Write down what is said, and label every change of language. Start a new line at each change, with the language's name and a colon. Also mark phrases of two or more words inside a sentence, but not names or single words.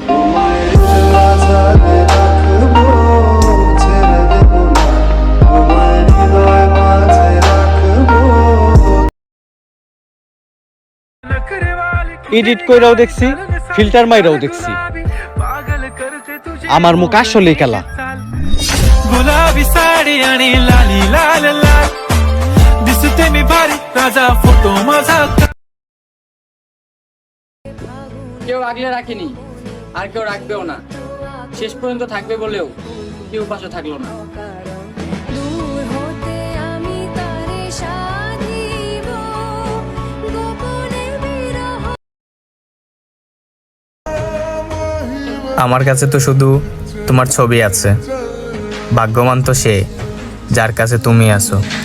Bangla: এডিট কইরাও দেখছি, ফিল্টার মাইরাও দেখছি, আমার মুখ আসলেই কালা।
Marathi: गुलाबी साडी आणि लाली लाल लाल दिसते मी भारी राजा फोटो माझा।
Bangla: কেউ আগলে রাখেনি, আর কেউ রাখবেও না। শেষ পর্যন্ত থাকবে বলেও কেউ পাশে থাকলো না। আমার কাছে তো শুধু তোমার ছবি আছে, ভাগ্যবান তো সে যার কাছে তুমি আছো।